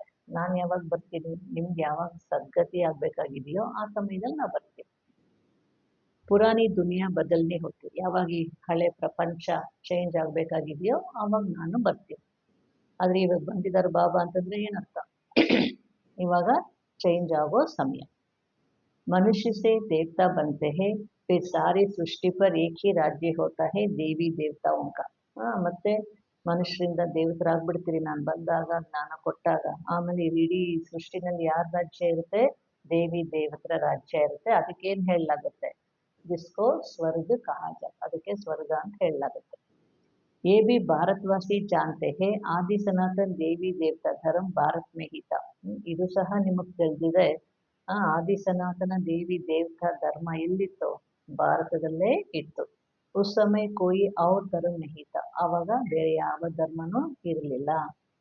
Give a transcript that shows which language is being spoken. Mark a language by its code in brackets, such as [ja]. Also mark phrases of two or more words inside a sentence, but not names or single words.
[kn] ನಾನು ಯಾವಾಗ ಬರ್ತೀನಿ, ನಿಮ್ಗೆ ಯಾವಾಗ ಸದ್ಗತಿ ಆಗಬೇಕಾಗಿದೆಯೋ ಆ ಸಮಯದಲ್ಲಿ ನಾವು ಬರ್ತೀನಿ. [hi] पुरानी दुनिया बदलने [kn] ಹೋಗ್ತೀವಿ, ಯಾವಾಗ ಈ ಹಳೆ ಪ್ರಪಂಚ ಚೇಂಜ್ ಆಗಬೇಕಾಗಿದೆಯೋ ಆವಾಗ ನಾನು ಬರ್ತೀನಿ. ಆದರೆ ಇವಾಗ ಬಂದಿದ್ದಾರೆ ಬಾಬಾ ಅಂತಂದರೆ ಏನರ್ಥ, ಇವಾಗ ಚೇಂಜ್ ಆಗೋ ಸಮಯ. [hi] मनुष्य से देवता बनते हैं, फिर सारी सृष्टि पर एक ही राज्य होता है, देवी देवताओं का. [kn] ಮತ್ತೆ ಮನುಷ್ಯರಿಂದ ದೇವತರಾಗ್ಬಿಡ್ತೀರಿ ನಾನು ಬಂದಾಗ, ಜ್ಞಾನ ಕೊಟ್ಟಾಗ. ಆಮೇಲೆ ಇಡೀ ಸೃಷ್ಟಿನಲ್ಲಿ ಯಾರ ರಾಜ್ಯ ಇರುತ್ತೆ, ದೇವಿ ದೇವತರ ರಾಜ್ಯ ಇರುತ್ತೆ. ಅದಕ್ಕೇನು ಹೇಳಲಾಗುತ್ತೆ, [hi] जिसको स्वर्ग कहा जा, [kn] ಅದಕ್ಕೆ ಸ್ವರ್ಗ ಅಂತ ಹೇಳಲಾಗುತ್ತೆ. [hi] ये भी भारतवासी जानते हैं आदि सनातन देवी देवता धर्म भारत में ही था. [kn] ಇದು ಸಹ ನಿಮಗೆ ತಿಳಿದಿದೆ, ಆದಿ ಸನಾತನ ದೇವಿ ದೇವತಾ ಧರ್ಮ ಎಲ್ಲಿತ್ತು, ಭಾರತದಲ್ಲೇ ಇತ್ತು. [hi] उस समय कोई और धर्म नहीं था, [kn] ಆವಾಗ ಬೇರೆ ಯಾವ ಧರ್ಮನೂ ಇರಲಿಲ್ಲ.